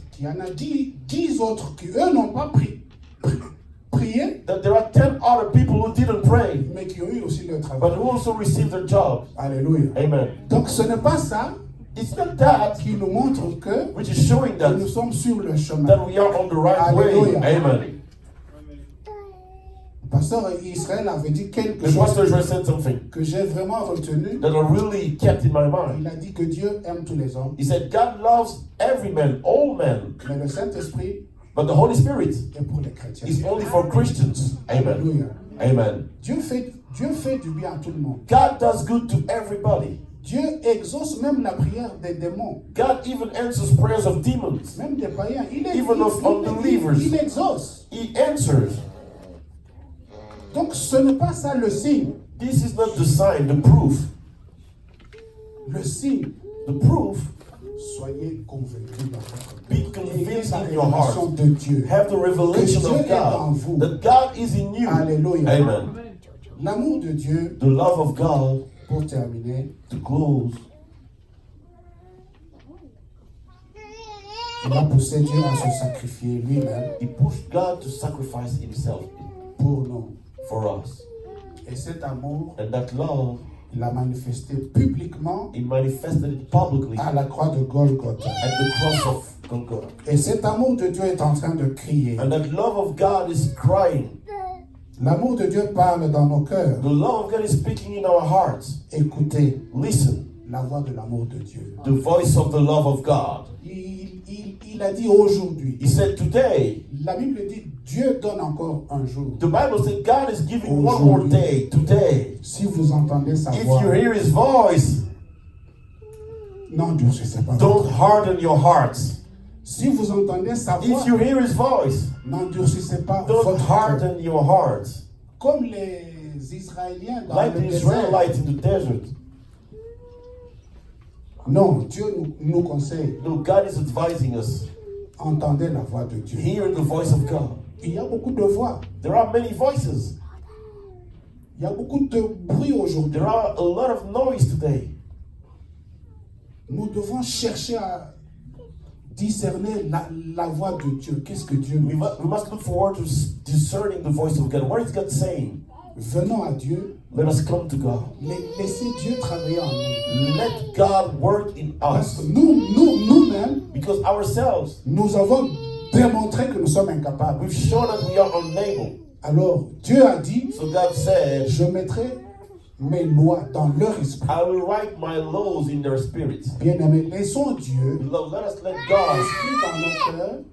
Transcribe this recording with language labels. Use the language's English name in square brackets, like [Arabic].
[French] qu'il y en a 10 autres qui, eux, n'ont pas prié, [English] there are 10 other people who didn't pray, [French] mais qui ont eu aussi le [English] but [French] travail. [English] who also received their job. [French] Alléluia. [English] Amen. [French] Donc ce n'est pas ça [English] It's not that [French] qui nous montre que [English] which is showing [French] nous [English] that [French] sommes sur le chemin. [English] we are on the right way. Hallelujah. Amen. [French] pasteur Israël avait dit quelque [English] The pastor [French] chose [English] Israel said something [French] que j'ai vraiment retenu. [English] that I really kept in my mind. [French] Il a dit que Dieu aime tous les hommes, [English] He said, God loves every man, all men, [French] mais le Saint-Esprit [English] but the Holy Spirit [French] est pour les chrétiens. [English] is only for Christians. Amen. [French] Alléluia. [English] Amen. [French] Dieu fait du bien à tout le monde. [English] God does good to everybody. [French] Dieu exauce même la prière des démons, [English] God even answers prayers of demons. [French] même des païens. [English] Even of unbelievers. [French] Il exauce. [English] He answers. [French] Donc ce n'est pas ça le signe. [English] This is not the sign, the proof. [French] Le signe, [English] The proof, [French] soyez convaincus dans votre [English] be [French] cœur. Ayez [English] convinced [French] la [English] in your [French] révélation [English] heart. [French] de Dieu. [English] Have the revelation [French] Que [English] of [French] Dieu est en [English] God. [French] vous. [English] That God is in you. [French] Alléluia. [English] Amen. [French] L'amour de Dieu, [English] The love of God, [French] pour terminer, [English] to close, [French] il a poussé Dieu à se sacrifier lui-même [English] He pushed God to sacrifice Himself [French] pour nous. [English] for us. [French] Et cet amour, [English] And that love, [French] il l'a manifesté publiquement [English] He manifested it publicly [French] à la croix de Golgotha. [English] at the cross of Golgotha. [French] Et cet amour de Dieu est en train de crier. [English] And that love of God is crying. [French] L'amour de Dieu parle dans nos cœurs. [English] The love of God is speaking in our hearts. [French] Écoutez [English] Listen, [French] la voix de l'amour de Dieu. [English] the voice of the love of God. [French] Il a dit aujourd'hui. [English] He said today, [French] La Bible dit Dieu donne encore un jour. [English] the Bible said God is giving one more day, today. [French] Si vous entendez sa [English] If [French] voix, [English] you hear His voice, [French] n'endurcissez pas. [English] don't harden your hearts. [French] Si vous entendez sa voix, [English] If you hear His voice, [French] n'endurcissez pas [English] don't [French] votre cœur. [English] harden your hearts. [French] Comme les Israéliens dans [English] Like [French] le [English] the [French] désert. [English] Israelites in the desert. [French] Non, Dieu nous conseille. [English] No, God is advising us. [French] Entendez la voix de Dieu. [English] Hear the voice of God. [French] Il y a beaucoup de voix. [English] There are many voices. [French] Il y a beaucoup de bruit aujourd'hui. [English] There are a lot of noise today. [French] Nous devons chercher à discerner la voix de Dieu. Qu'est-ce que Dieu nous dit? [English] We must look forward to discerning the voice of God. What is God saying? [French] Venons à Dieu. [English] Let us come to God. [French] Laissez Dieu travailler en nous. [English] Let God work in [French] Parce [English] us. [French] que nous-mêmes, [English] Because ourselves, [French] nous avons démontré que nous sommes incapables. [English] we've shown that we are unable. [French] Alors, Dieu a dit, [English] So God said, [French] je mettrai mes lois dans leur esprit. [English] I will write my laws in their spirit. [French] Bien-aimés, laissons Dieu [English] Let us let God [French] inscrire dans nos cœurs